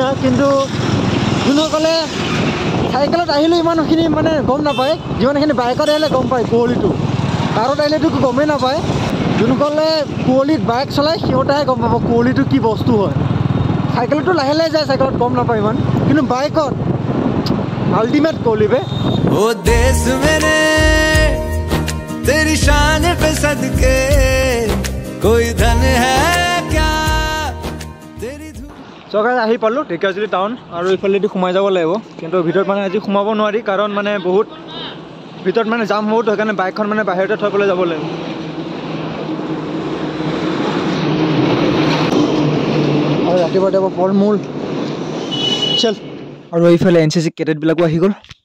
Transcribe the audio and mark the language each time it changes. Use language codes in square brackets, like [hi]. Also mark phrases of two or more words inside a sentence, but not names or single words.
[as] কিন্তু যোনসকলে চাইকেলত আহিলেও ইমানখিনি মানে গম নাপায়, যিমানখিনি বাইকত আহিলে গম পায় কুঁৱলীটো। কাৰত আহিলেতো গমেই নাপায়। যোনসকলে কুঁৱলীত বাইক চলায় সিহঁতেহে গম পাব কুঁৱলীটো কি বস্তু হয়। চাইকেলতো লাহে লাহে যায়, চাইকেলত গম নাপায় ইমান, কিন্তু বাইকত আল্টিমেট কুঁৱলী বে। [hi] ओ देश मेरे तेरी शान पे सदके कोई धन है क्या तेरी धूप। [as] চৰকাৰে আহি পালোঁ ঢেকিয়াজুলি টাউন, আৰু এইফালেদি সোমাই যাব লাগিব। কিন্তু ভিতৰত মানে আজি সোমাব নোৱাৰি, কাৰণ মানে বহুত ভিতৰত মানে জাম হ'ব, সেইকাৰণে বাইকখন মানে বাহিৰতে থৈ পেলাই যাব লাগিব। আৰু ৰাতিপুৱা ফল মূল চল, আৰু এইফালে NCC কেডেটবিলাকো আহি গ'ল।